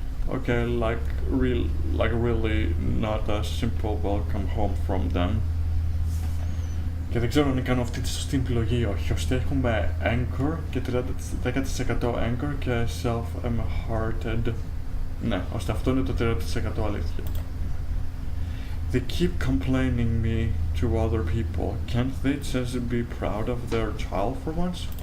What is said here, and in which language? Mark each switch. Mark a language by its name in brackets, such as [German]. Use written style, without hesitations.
[English] Okay, like really not a simple welcome home from them. [Greek] Και δεν ξέρω αν κάνω αυτή τη σωστή επιλογή ή όχι. Ώστε έχουμε anchor και 10% anchor και self-hearted. Ναι, ώστε αυτό είναι το 30% αλήθεια. [English] They keep complaining me to other people. Can't they just be proud of their child for once?